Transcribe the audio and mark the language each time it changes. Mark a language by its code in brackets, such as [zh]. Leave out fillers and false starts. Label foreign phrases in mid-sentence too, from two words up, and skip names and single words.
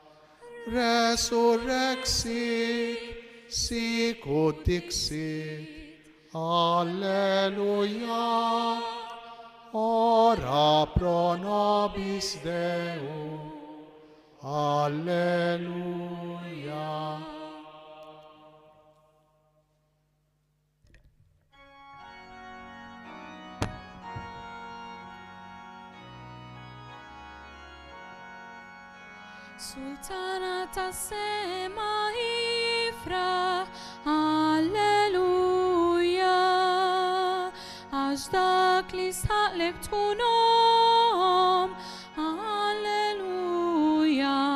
[la] Resurrexit, sicut dixit, alleluia. Ora pro nobis Deo, alleluia. [mt] Sultana tas-sema ifrah, alleluja, għax dak li sħaqlek tkunhom, alleluja.